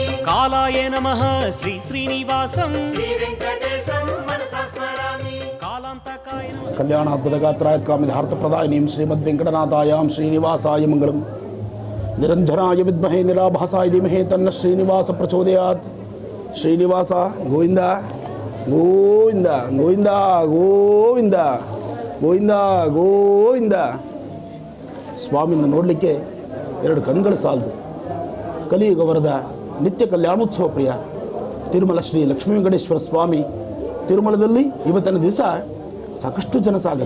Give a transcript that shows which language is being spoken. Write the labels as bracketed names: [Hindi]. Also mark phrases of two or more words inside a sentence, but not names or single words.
[Sanskrit] కాలాయ నమః శ్రీ శ్రీనివాసం శ్రీ వెంకటేశం మనసా స్మరామి కాలాంతకాయ నమః కళ్యాణాద్భుతగాత్రాయ కామిధార్థప్రదాయినీం శ్రీమద్వెంకటనాథాయాం శ్రీనివాసాయ మంగళం నిరంజనాయ విద్మహే నిరాభాసాయ ధీమహి తన్న శ్రీనివాస ప్రచోదయాత్. శ్రీనివాಸ ಗೋವಿಂದ ಗೋವಿಂದ ಗೋವಿಂದ ಗೋವಿಂದ ಗೋವಿಂದ ಗೋವಿಂದ. [Kannada] ಸ್ವಾಮಿನ ನೋಡಲಿಕ್ಕೆ ಎರಡು ಕಣ್ಗಳು ಸಾಲದು. ಕಲಿಯುಗ ವರದ ನಿತ್ಯ ಕಲ್ಯಾಣೋತ್ಸವ ಪ್ರಿಯ ತಿರುಮಲ ಶ್ರೀ ಲಕ್ಷ್ಮೀ ವೆಂಕಟೇಶ್ವರ ಸ್ವಾಮಿ ತಿರುಮಲದಲ್ಲಿ ಇವತ್ತಿನ ದಿವಸ ಸಾಕಷ್ಟು ಜನಸಾಗರ.